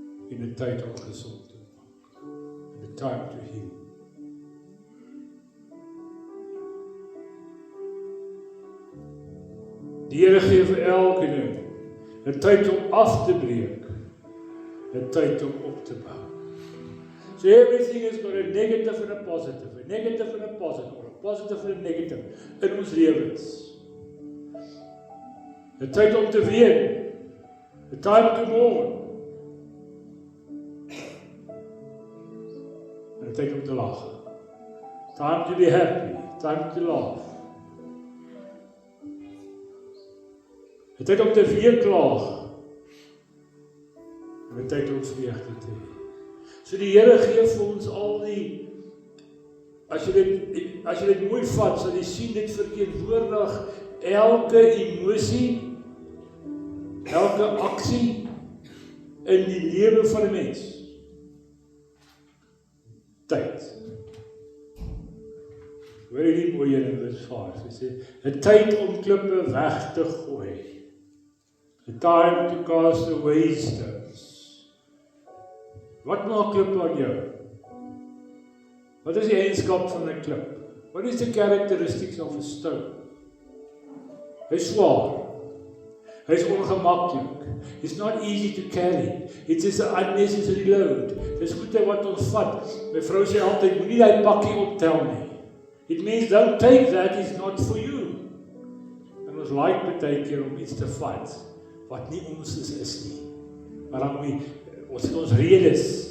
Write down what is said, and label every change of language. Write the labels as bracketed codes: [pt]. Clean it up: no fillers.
[af] En 'n tyd om gesond te maak. [en] And a time to heal. [af] Die Here gee vir elke ding 'n tyd om af te breek, 'n tyd om op te bou. [en] So everything has got a negative and a positive, a negative and a positive, or a positive and a negative [af] in ons lewens. 'n Tyd om te ween, 'n [en] time to mourn, [af] en 'n tyd om te lag. [en] Time to be happy, time to laugh. [af] 'n Tyd om te weeklaag, en 'n tyd om vreugde te hê. So die Here gee vir ons al die, as jy dit mooi vat, sal jy sien dit verteenwoordig elke emosie, elke aksie in die lewe van 'n mens. Tyd. Hoor jy die mooi in vers 5, hy sê, 'n tyd om klippe weg te gooi. [en] A time to cast away stones. [af] Wat maak klip aan jou? Wat is die eienskap van 'n klip? [en] What is the characteristics of a stone? [af] Hy is swaar. Hy is ongemaklik. [en] It's not easy to carry. It is an unnecessary load. [af] Dis goede wat ons vat. My vrou sê altyd, moenie daai pakkie optel nie. [en] It means don't take that, it's not for you. [af] En ons like baie keer om iets te vat wat nie ons is nie. Maar dan ons het ons redes.